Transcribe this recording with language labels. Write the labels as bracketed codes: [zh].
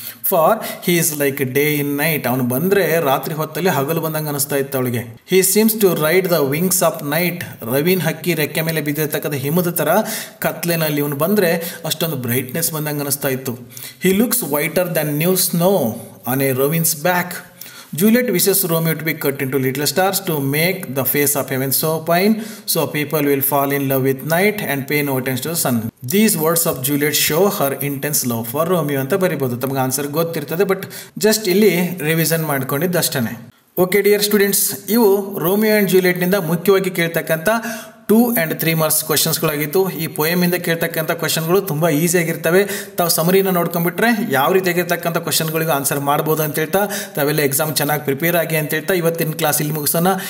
[en] For he is like day in night. [kn] ಅವನು ಬಂದರೆ ರಾತ್ರಿ ಹೊತ್ತಲ್ಲಿ ಹಗಲು ಬಂದಂಗೆ ಅನಿಸ್ತಾ ಇತ್ತು ಅವಳಿಗೆ. [en] He seems to ride the wings of night. [kn] ರವಿನ್ ಹಕ್ಕಿ ರೆಕ್ಕೆ ಮೇಲೆ ಬಿದ್ದಿರ್ತಕ್ಕಂಥ ಹಿಮದ ಥರ ಕತ್ಲೆನಲ್ಲಿ ಇವನು ಬಂದರೆ ಅಷ್ಟೊಂದು ಬ್ರೈಟ್ನೆಸ್ ಬಂದಂಗೆ ಅನಿಸ್ತಾ ಇತ್ತು. [en] He looks whiter than new snow on a raven's back. Juliet wishes Romeo to be cut into little stars to make the face of heaven so fine, so people will fall in love with night and pay no attention to the sun. These words of Juliet show her intense love for Romeo [kn] ಅಂತ ಬರಿಬೋದು. ತಮಗೆ answer ಗೊತ್ತಿರ್ತದೆ, but just ಇಲ್ಲಿ revision ಮಾಡ್ಕೊಂಡಿದ್ದಷ್ಟೇ. Okay dear students, ಇವು Romeo and ಜೂಲಿಯೆಟ್ನಿಂದ ಮುಖ್ಯವಾಗಿ ಕೇಳ್ತಕ್ಕಂಥ 2 and 3 marks ಕ್ವಶನ್ಸ್ಗಳಾಗಿತ್ತು. ಈ ಪೋಯಮಿಂದ ಕೇಳ್ತಕ್ಕಂಥ ಕ್ವಶನ್ಗಳು ತುಂಬ ಈಸಿಯಾಗಿರ್ತವೆ. ತಾವು ಸಮರಿನ ನೋಡ್ಕೊಂಡ್ಬಿಟ್ರೆ ಯಾವ ರೀತಿಯಾಗಿರ್ತಕ್ಕಂಥ ಕ್ವಶನ್ಗಳಿಗೂ ಆನ್ಸರ್ ಮಾಡ್ಬೋದು ಅಂತ ಹೇಳ್ತಾ, ತಾವೆಲ್ಲ ಎಕ್ಸಾಮ್ ಚೆನ್ನಾಗಿ ಪ್ರಿಪೇರ್ ಆಗಿ ಅಂತ ಹೇಳ್ತಾ ಇವತ್ತಿನ ಕ್ಲಾಸ್ ಇಲ್ಲಿ ಮುಗಿಸೋಣ.